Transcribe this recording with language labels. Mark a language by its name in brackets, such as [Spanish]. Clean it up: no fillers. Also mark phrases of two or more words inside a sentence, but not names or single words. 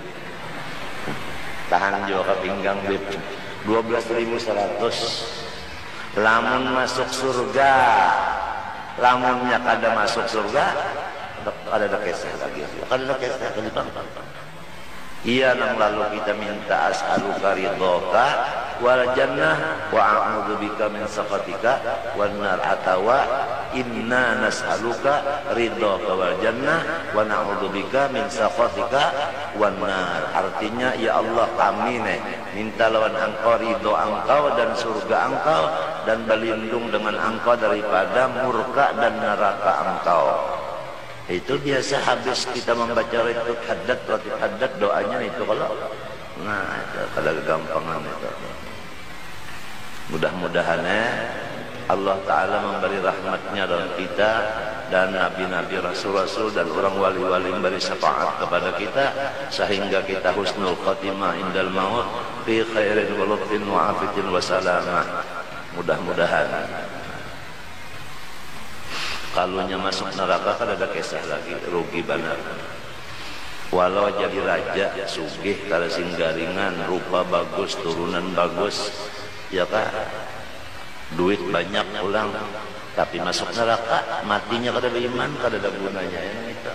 [Banjar] Tahan juga ke pinggang Bib. 12.100. Lamun masuk surga, lamunnya kada masuk surga, ada kisah lagi. Kada kisah kelima. Iya, nang lalu kita minta [Arabic] أسألك رضاك والجنة وأعوذ بك من سخطك والنار, atawa إنا نسألك رضاك والجنة ونعوذ بك من سخطك والنار. [Banjar] Artinya, ya Allah, kami minta lawan engkau ridho engkau dan surga engkau, dan berlindung dengan engkau daripada murka dan neraka engkau. Itu biasa habis kita membaca ratib haddad doanya itu kalau itu kada gampangan itu. Mudah-mudahan Allah Ta'ala memberi rahmatnya dalam kita, dan nabi-nabi, rasul-rasul dan orang wali-wali memberi syafaat kepada kita sehingga kita [Arabic] حسن الخاتمة عند الموت في خير ولطف وعافية وسلامة. [Banjar] Mudah-mudahan. Kalunya masuk neraka kan ada kisah lagi, rugi benar. Walau jadi raja sugih kalau singgaringan, rupa bagus, turunan bagus, ya kan, duit banyak ulang, tapi masuk neraka matinya kada beriman, kada ada gunanya ya gitu.